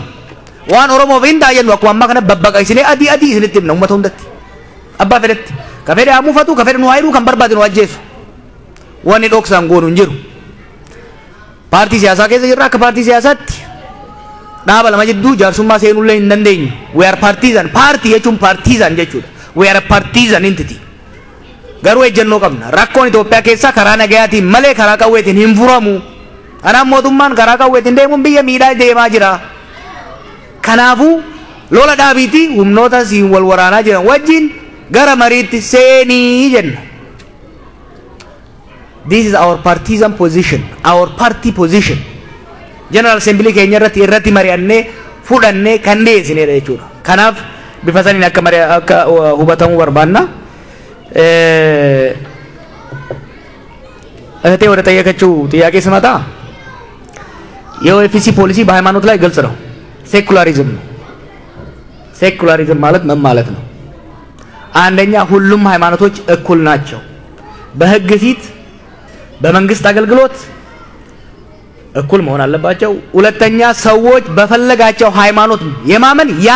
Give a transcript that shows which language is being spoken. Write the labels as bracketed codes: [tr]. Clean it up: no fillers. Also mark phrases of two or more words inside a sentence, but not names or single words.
[om] Waan Oromoof hin taa'ennu akkuma ammaa kana babbaqaqsinee adii adii isinitti himna uummata hundatti. Abbaa fedhetti. Ka fedhe haa muufatu, ka fedhe nu haa hidhuu, kan barbaade nu ajjeesu. Wanni dhoksaan goonu hin jiru. Paartii siyaasaa keessa jirra akka paartii siyaasaatti. Dhaaba lama jidduu jaarsummaa seenullee hin dandeenyu. [en] We are partisan. [om] Paartii jechuun partisan jechuudha. [en] We are a partisan entity. [om] Garuu ejjennoo qabna. Rakkoon Itoophiyaa keessaa karaa nagayaatiin malee karaa qawweetiin hin furamu. Ana mootummaan karaa qawweetiin deemuun biyya miidhaa deemaa jira. Kanaafuu lola dhaabiitii humnoota siin wal waraanaa jiran wajjin gara mariitti seenii jenna. [en] This is our partisan position, our party position. General Assembly [om] keenya irratti mari'annee fudhannee kan dhiyeessineedha jechuudha. Kanaaf bifa saniin akka hubatamuu barbaanna. [am] እህቴ ወደ ጠየቀችው ጥያቄ ስመጣ የኦኤፍሲ ፖሊሲ በሃይማኖት ላይ ግልጽ ነው። ሴኩላሪዝም ነው። ሴኩላሪዝም ማለት ምን ማለት ነው? አንደኛ ሁሉም ሃይማኖቶች እኩል ናቸው። በህግ ፊት በመንግስት አገልግሎት እኩል መሆን አለባቸው። ሁለተኛ ሰዎች በፈለጋቸው ሃይማኖት የማመን